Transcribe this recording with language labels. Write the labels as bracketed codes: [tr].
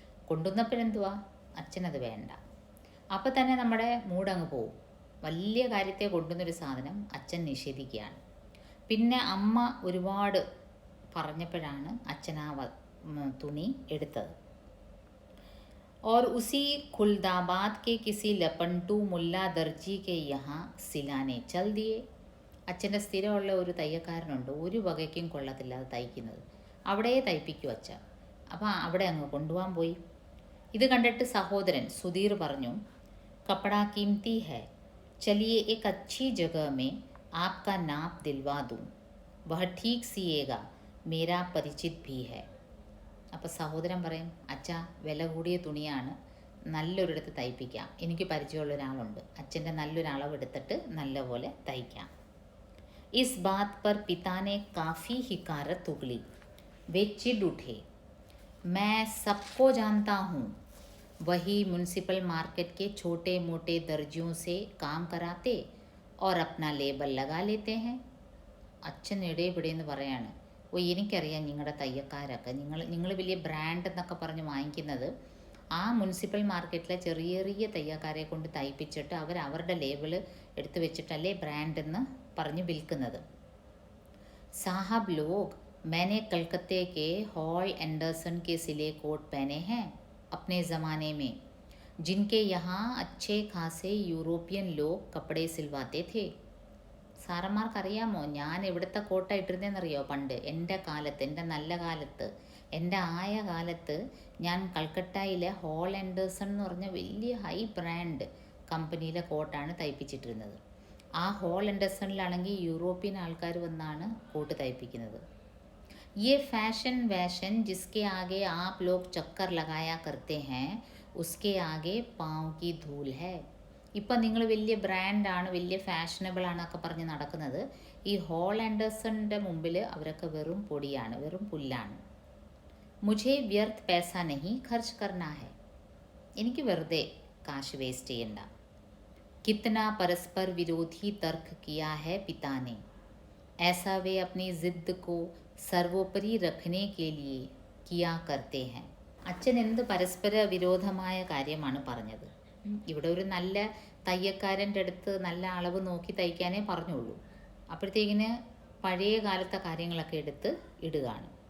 [ml] കൊണ്ടുവന്നപ്പോഴെന്തുവാ, അച്ഛനത് വേണ്ട. അപ്പം തന്നെ നമ്മുടെ മൂടങ്ങ് പോവും. വലിയ കാര്യത്തെ കൊണ്ടുവന്നൊരു സാധനം അച്ഛൻ നിഷേധിക്കുകയാണ്. പിന്നെ അമ്മ ഒരുപാട് പറഞ്ഞപ്പോഴാണ് അച്ഛൻ ആ തുണി എടുത്തത്. [hi] और उसी खुलदाबाद के किसी लपंटू मुल्ला दर्जी के यहाँ सिलाने चल दिए. [ml] അച്ഛൻ്റെ സ്ഥിരമുള്ള ഒരു തയ്യക്കാരനുണ്ട്, ഒരു വകയ്ക്കും കൊള്ളത്തില്ലാതെ തയ്ക്കുന്നത്. അവിടെ തയ്പ്പിക്കും അച്ഛൻ. അപ്പോൾ അവിടെ അങ്ങ് കൊണ്ടുപോകാൻ പോയി. ഇത് കണ്ടിട്ട് സഹോദരൻ സുധീർ പറഞ്ഞു, കപ്പടാ [hi] कीमती है, चलिए एक अच्छी जगह में आपका नाप दिलवा दूँ, वह ठीक सिएगा, मेरा परिचित भी है. [ml] അപ്പോൾ സഹോദരൻ പറയും, അച്ഛാ വില കൂടിയ തുണിയാണ്, നല്ലൊരിടത്ത് തയ്പ്പിക്കാം, എനിക്ക് പരിചയമുള്ള ഒരാളുണ്ട്, അച്ഛൻ്റെ നല്ലൊരു അളവെടുത്തിട്ട് നല്ലപോലെ തയ്ക്കാം. [hi] इस बात पर पिता ने काफ़ी हिकारत उगली. वे चिढ़ उठे. मैं सबको जानता हूँ, वही म्यूनसिपल मार्केट के छोटे मोटे दर्जियों से काम कराते और अपना लेबल लगा लेते हैं. [ml] അച്ഛൻ ഇടപെടിയെന്ന് പറയാണ്, ഓ എനിക്കറിയാം നിങ്ങളുടെ തയ്യക്കാരൊക്കെ, നിങ്ങൾ വലിയ ബ്രാൻഡ് എന്നൊക്കെ പറഞ്ഞ് വാങ്ങിക്കുന്നത് ആ മുനിസിപ്പൽ മാർക്കറ്റിലെ ചെറിയ ചെറിയ തയ്യക്കാരെ കൊണ്ട് തയ്പ്പിച്ചിട്ട് അവരുടെ ലേബിൾ എടുത്തു വെച്ചിട്ടല്ലേ ബ്രാൻഡ് എന്ന് പറഞ്ഞ് വിൽക്കുന്നത്. [hi] സാഹബ് ലോഗ്, मैंने कलकत्ते के हॉल एंडरसन के सिले कोट पहने हैं अपने ज़माने में, जिनके यहाँ अच्छे खासे यूरोपियन लोग कपड़े सिलवाते थे. [ml] സാറന്മാർക്കറിയാമോ ഞാൻ എവിടുത്തെ കോട്ട ഇട്ടിരുന്നതെന്നറിയോ? പണ്ട് എൻ്റെ കാലത്ത്, എൻ്റെ നല്ല കാലത്ത്, എൻ്റെ ആയ കാലത്ത് ഞാൻ കൽക്കട്ടയിലെ ഹോൾ ആൻഡേഴ്സൺ എന്ന് പറഞ്ഞ വലിയ ഹൈ ബ്രാൻഡ് കമ്പനിയിലെ കോട്ടാണ് തയ്പ്പിച്ചിട്ടിരുന്നത്. ആ ഹോൾ ആൻഡേഴ്സണിലാണെങ്കിൽ യൂറോപ്യൻ ആൾക്കാർ വന്നാണ് കോട്ട് തയ്പ്പിക്കുന്നത്. [hi] ये फैशन वैशन जिसके आगे आप लोग चक्कर लगाया करते हैं उसके आगे पाँव की धूल है. [ml] ഇപ്പം നിങ്ങൾ വലിയ ബ്രാൻഡാണ്, വലിയ ഫാഷനബിൾ ആണൊക്കെ പറഞ്ഞ് നടക്കുന്നത്. ഈ ഹോൾ ആൻഡേഴ്സണിൻ്റെ മുമ്പിൽ അവരൊക്കെ വെറും പൊടിയാണ്, വെറും പുല്ലാണ്. [hi] മുझे व्यर्थ पैसा नहीं खर्च करना है. [ml] എനിക്ക് വെറുതെ കാശ് വേസ്റ്റ് ചെയ്യണ്ട. [hi] कितना परस्पर विरोधी तर्क किया है पिता ने. ऐसा वे अपनी जिद को സർവോപരി रखने के लिए किया करते हैं. [ml] അച്ഛൻ എന്ത് പരസ്പര വിരോധമായ കാര്യമാണ് പറഞ്ഞത്. ഇവിടെ ഒരു നല്ല തയ്യക്കാരൻ്റെ അടുത്ത് നല്ല അളവ് നോക്കി തയ്ക്കാനേ പറഞ്ഞുള്ളൂ. അപ്പോഴത്തേക്കിന് പഴയ കാലത്തെ കാര്യങ്ങളൊക്കെ എടുത്ത് ഇടുകയാണ്.